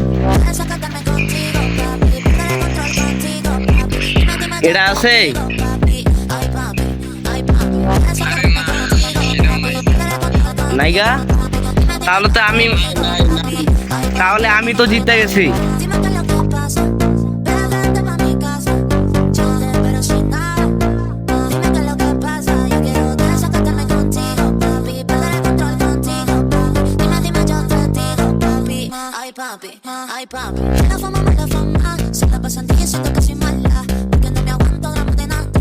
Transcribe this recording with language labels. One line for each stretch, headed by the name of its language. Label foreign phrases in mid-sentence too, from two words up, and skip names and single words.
Bangla: এটা আছে? আরে না সেটা নাই। নাইগা? তাহলে তো আমি তো জিতে গেছি।
Spanish: Ay papi, la fama mala fama, se la pasan diciendo que soy mala, porque no me aguanto gramos de nada.